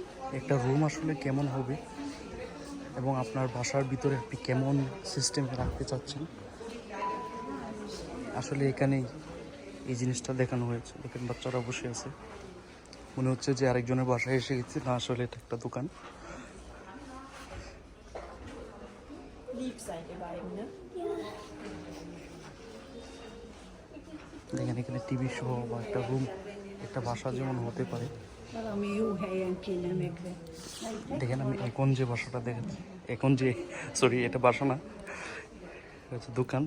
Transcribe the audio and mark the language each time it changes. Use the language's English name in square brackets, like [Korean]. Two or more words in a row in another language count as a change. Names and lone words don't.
[Bangla] একটা রুম আসলে কেমন হবে এবং আপনার বাসার ভিতরে আপনি কেমন সিস্টেমে রাখতে চাচ্ছেন, আসলে এখানেই এই জিনিসটা দেখানো হয়েছে। দেখেন বাচ্চারা বসে আছে, মনে হচ্ছে যে আরেকজনের বাসায় এসে গেছে, না আসলে এটা একটা দোকান। [German] Lieb seid ihr beiden, ne? [Bangla] দেখেন এখানে টিভি সহ বা একটা রুম, একটা বাসা যেমন হতে পারে। [Hungarian] Valami jó helyen kéne megvenni. [Bangla] দেখেন আমি এখন যে বাসাটা দেখাচ্ছি, এখন যে সরি এটা বাসা না, এটা হচ্ছে দোকান।